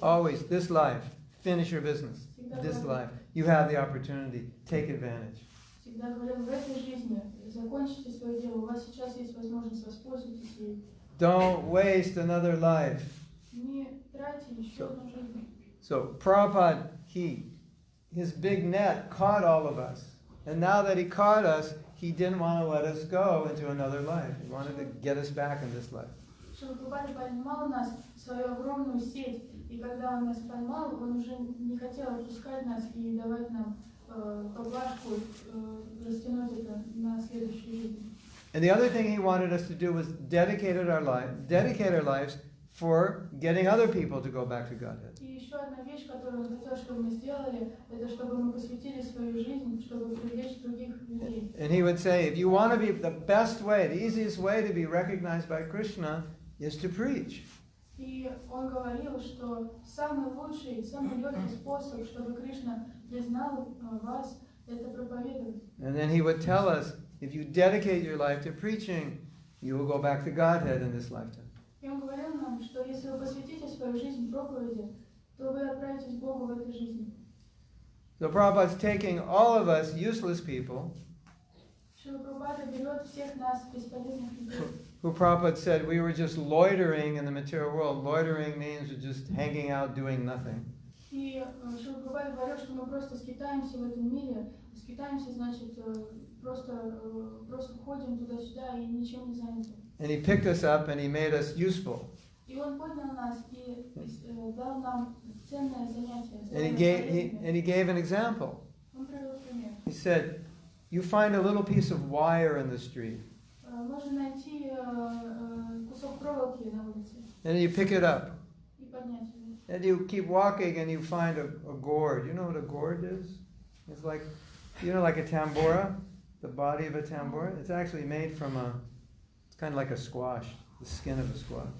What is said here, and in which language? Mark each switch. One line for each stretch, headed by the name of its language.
English: Always, this life, finish your business. This life, you have the opportunity, take advantage.
Russian: Всегда говорил: в этой жизни закончите свое дело, у вас сейчас есть возможность, воспользуйтесь ей.
English: Don't waste another life.
Russian: Не тратьте еще одну жизнь.
English: So Prabhupada, his big net caught all of us. And now that he caught us, he didn't want to let us go into another life. He wanted to get us back in this life.
Russian: Шрила Прабхупада поймал нас в свою огромную сеть, и когда он нас поймал, он уже не хотел отпускать нас и давать нам поблажку, растянуть это на следующую жизнь.
English: And the other thing he wanted us to do was dedicate our lives for getting other people to go back to Godhead.
Russian: И еще одна вещь, которую он хотел, чтобы мы сделали, это чтобы мы посвятили свою жизнь, чтобы привлечь других людей.
English: And he would say, if you want to be the best way, the easiest way to be recognized by Krishna is to preach.
Russian: И он говорил, что самый лучший, самый легкий способ, чтобы Кришна признал вас, это проповедовать.
English: And then he would tell us, if you dedicate your life to preaching, you will go back to Godhead in this lifetime.
Russian: И он говорил нам, что если вы посвятите свою жизнь проповеди, то вы отправитесь к Богу в этой жизни.
English: So Prabhupada's taking all of us useless people,
Russian: Шрила Прабхупада берет всех нас, бесполезных людей,
English: who Prabhupada said we were just loitering in the material world. Loitering means we're just hanging out doing nothing.
Russian: и Шрила Прабхупада говорил, что мы просто скитаемся в этом мире. Скитаемся, значит, просто ходим туда-сюда и ничем не заняты.
English: And he picked us up and he made us useful.
Russian: И он поднял нас и дал нам ценное занятие.
English: And he gave an example.
Russian: Он привел пример.
English: He said, you find a little piece of wire in the street,
Russian: Можно найти кусок проволоки на улице
English: and you pick it up.
Russian: и поднять его.
English: And you keep walking and you find a gourd. You know what a gourd is? It's like, you know, like a tambura, the body of a tambura. It's actually made from it's kind of like a squash, the skin of a squash.